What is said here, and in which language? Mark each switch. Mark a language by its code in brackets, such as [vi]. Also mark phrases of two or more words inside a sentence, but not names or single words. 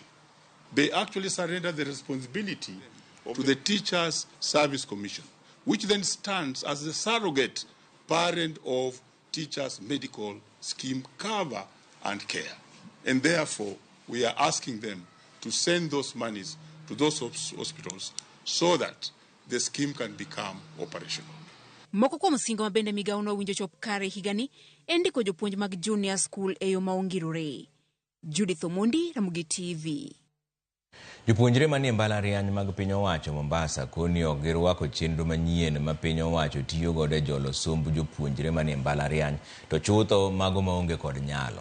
[en] They actually surrender the responsibility to the Teachers Service Commission, which then stands as the surrogate parent of teachers' medical scheme cover and care. And therefore, we are asking them to send those monies to those hospitals so that the scheme can become operational. [luo] Moko kuom singo ma bende migawo no winjo chop kare higani en ndiko jopuonj mag junior school e yo maongirore. Judith Omondi, Ramogi TV. Jopuonjre manie mbalariany mag piny owacho Mombasa koni ok girwako chenro manyien ma piny owacho tiyo godo e jolo somb jopuonjre manie mbalariany to chutho mago maonge kod nyalo.